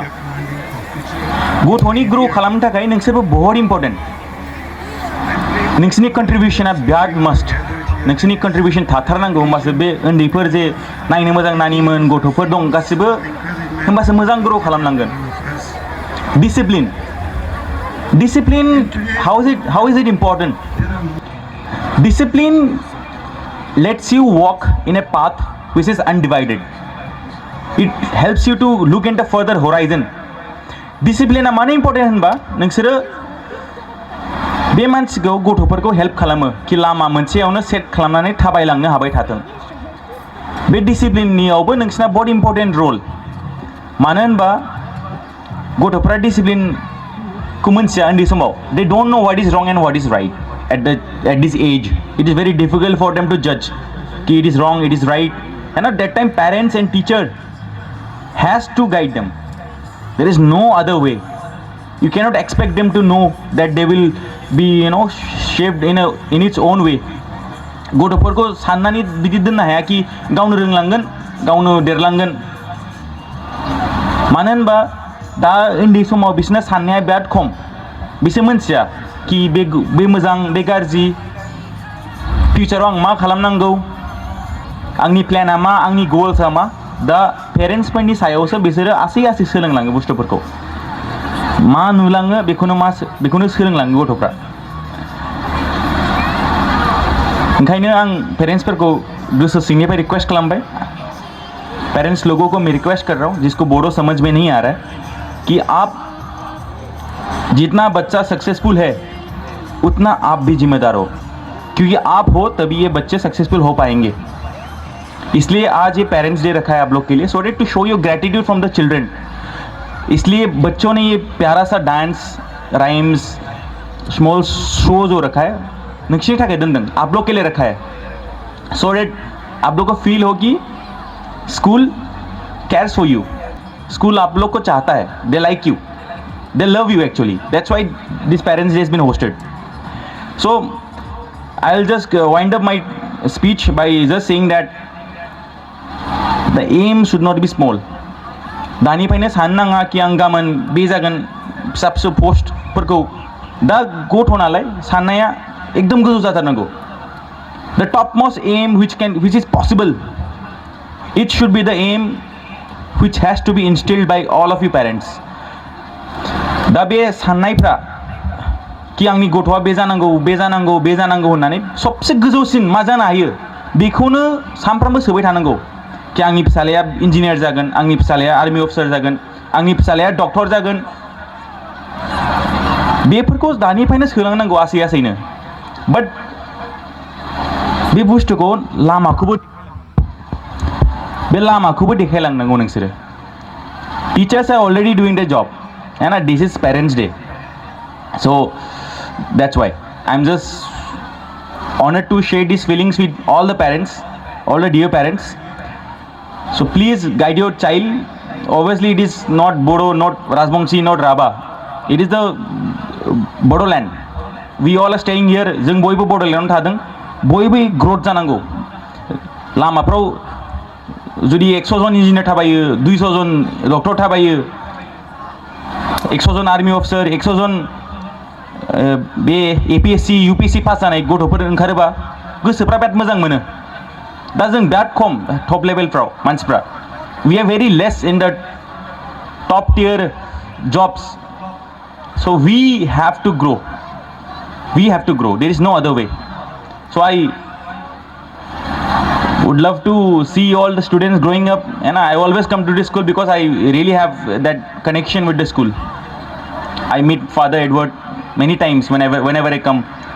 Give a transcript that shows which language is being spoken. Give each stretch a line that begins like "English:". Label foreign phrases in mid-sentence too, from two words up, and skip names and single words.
Bodo: गथ'नि ग्र' खालामनो थाखाय नोंसोरबो बहुत इम्परटेन्ट. नोंसोरनि कन्ट्रिबिउसना बिराद मास्ट. नोंसोरनि कन्ट्रिबिउसन थाथारनांगौ, होमबासो बे उन्दैफोर जे नायनो मोजां नानिमोन गथ'फोर दं गासिबो, होमबासो मोजां ग्र' खालामलांगोन.
English: Discipline, how is it important? Discipline lets you walk in a path which is undivided. It helps you to look into further horizon.
Bodo: Discipline मानो इम्परटेन्ट होनबा नोंसोरो बे मानसिखौ गथ'फोरखौ हेल्प खालामो कि लामा मोनसेयावनो सेट खालामनानै थाबायलांनो हाबाय थाथों. बे डिसिप्लिननियावबो नोंसिना बहुत इम्परटेन्ट रल. मानो होनबा गथ'फ्रा डिसिप्लिनखौ मोनथिया उन्दै समाव.
English: They don't know what is wrong and what is right at this age. It is very difficult for them to judge कि it is wrong, it is right. And at that time parents and teacher has to guide them. There is no other way. You cannot expect them to know that they will be, shaped in its own way.
Bodo: गथ'फोरखौ साननानै बिदि दोननो हाया कि गावनो रोंलांगोन गावनो देरलांगोन मानो होनबा दा उन्दै समाव बिसोरना साननाया बिराद खम बिसोर मोनथिया कि बे मोजां बे गाज्रि फिउचाराव आं मा खालामनांगौ आंनि प्लेना मा आंनि गोल्सआ मा दा पेरेन्ट्सफोरनि सायावसो बिसोरो आसै आसै सोलोंलाङो बुस्थुफोरखौ मा नुलाङो बेखौनो सोलोंलाङो गथ'फ्रा ओंखायनो आं पेरेंट्सफोरको गोसो सिंनिफ्राय रिक्वेस्ट खालामबाय
Hindi: पेरेंट्स लोगों को मैं रिक्वेस्ट कर रहा हूँ जिसको बोडो समझ में नहीं आ रहा है कि आप जितना बच्चा सक्सेसफुल है उतना आप भी जिम्मेदार हो क्योंकि आप हो तभी ये बच्चे सक्सेसफुल हो पाएंगे इसलिए आज ये पेरेंट्स डे रखा है आप लोग के लिए
English: so that to show your gratitude from the children
Hindi: इसलिए बच्चों ने ये प्यारा सा
English: dance rhymes small show
Hindi: जो रखा है नक्शे ठाके दंदन आप लोग के लिए रखा है
English: so that
Hindi: आप लोग को फील हो कि
English: school cares for you
Hindi: स्कूल आप लोग को चाहता है
English: they like you they love you actually that's why this parents day has been hosted so I'll just wind up my speech by just saying that the aim should not be small
Bodo: दानिफ्रायनो साननाङा कि आं गाबोन बे जागोन फिसा फिसौ पस्टफोरखौ दा गथ' नालाय साननाया एकदम गोजौ जाथारनांगौ
English: the topmost aim which is possible it should be the aim which has to be instilled by all of you parents
Bodo: दा बे साननायफ्रा कि आंनि गथ'आ बे जानांगौ होननानै सबसे गोजौसिन मा जानो हायो बेखौनो सानफ्रामबो सोबाय थानांगौ कि आंनि फिसालाया इन्जिनियार जागोन आंनि फिसालाया
English: army officer
Bodo: जागोन आंनि फिसालाया डक्टर जागोन बेफोरखौ दानिफ्रायनो सोलोंनांगौ आसै आसैनो बाट बे बुस्थुखौ बे लामाखौबो देखायलांनांगौ नोंसोरो
English: teachers are already doing the job
Hindi: है ना
English: this is parents day so that's why I am just honoured to share this feelings with all the parents all the dear parents so please guide your child obviously it is not Bodo not Rajbangshi not Raba it is the Bodoland we all are staying here
Bodo: जों बयबो बड'लेण्डआव थादों बयबो ग्रोथ जानांगौ लामाफ्राव जुदि 100 जन इन्जिनियार थाबायो 200 जन डक्टर थाबायो 100 जन आर्मि अफिसार 100 जन बे एपिएससि इउपिएससि पास जानाय गथ'फोर ओंखारोबा गोसोफ्रा बिराद मोजां मोनो दा जों बिराद खम टप लेभेलफ्राव मानसिफ्रा
English: we are very less in the top tier jobs so we have to grow there is no other way so I would love to see all the students growing up and I always come to this school because I really have that connection with the school I meet Father Edward many times whenever I come